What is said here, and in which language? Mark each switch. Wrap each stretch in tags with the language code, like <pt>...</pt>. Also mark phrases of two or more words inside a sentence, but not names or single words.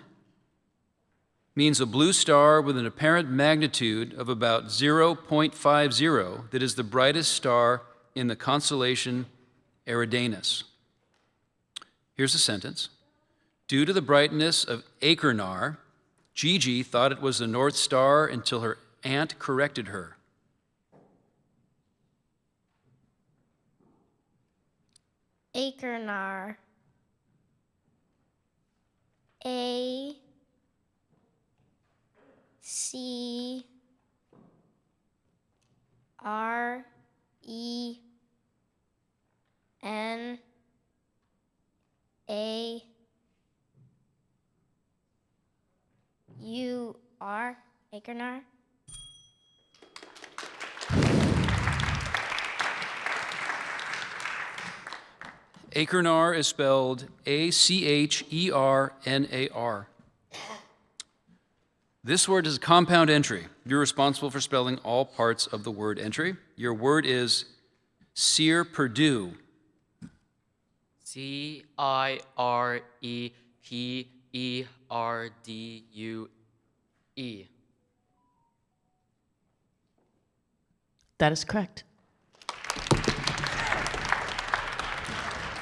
<en>Means a blue star with an apparent magnitude of about 0.50 that is the brightest star in the constellation Eridanus. Here's a sentence. Due to the brightness of Achernar, Gigi thought it was the North Star until her aunt corrected her. Achernar. A C R E N A U R. Achernar. Achernar is spelled A-C-H-E-R-N-A-R. This word is a compound entry. You're responsible for spelling all parts of the word entry. Your word is Cyr Purdue. C-I-R-E-P-E-R-D-U-E. That is correct.</en>